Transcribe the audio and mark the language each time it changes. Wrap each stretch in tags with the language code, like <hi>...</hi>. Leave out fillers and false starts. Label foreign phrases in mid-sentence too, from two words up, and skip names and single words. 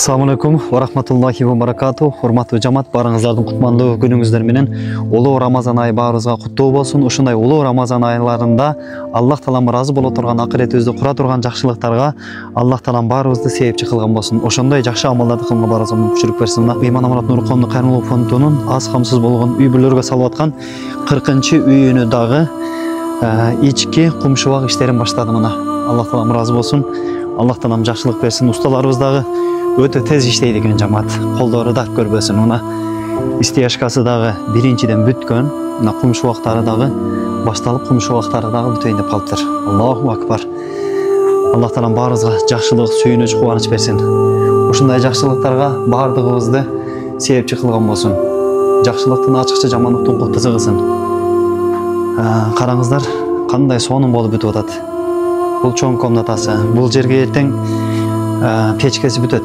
<ar>السلام عليكم ورحمة الله وبركاته.</ar> <ky>Hormatly жамаат, барыңыздардын кутмандуу күнүңүздөр менен улуу Рамазан айы баарыбызга куттуу болсун. Ушундай улуу Рамазан айларында Аллах таалам ыраазы боло турган, акыретибизди кура турган жакшылыктарга Аллах таалам баарыбызды себепчи кылган болсун. Ошондой жакшы амалдарды кылганга баарыбызга мүмкүнчүлүк берсин. Иман Аманат Нуркомдун кайрымдуулук фондунун аз камсыз болгон үй бүлөлөргө салып аткан 40-үйүнү дагы ички кумшубак иштерин баштады мына. Аллах таалам ыраазы болсун. Аллах таалам жакшылык берсин. Усталарыбыз дагы өтө тез иштейт экен жамаат. Колдору дарт көрбөсүн. Мына истияшкасы дагы биринчиден бүткөн. Мына кумшубактары дагы башталып, кумшубактары дагы бүтөйүн деп калыптыр.</ky> <ar>الله أكبر.</ar> <ky>Аллах таалам баарыбызга жакшылык, сүйүнүч, кубаныч берсин. Ушундай жакшылыктарга баардыгыбызды себепчи кылган болсун. Жакшылыктын ачыкча, жамандыктын култузу кылсын. Караңыздар, кандай сонун болуп бүтүп атат. Бул чоң комнатасы, бул жерге эртең печкеси бүтөт.</ky>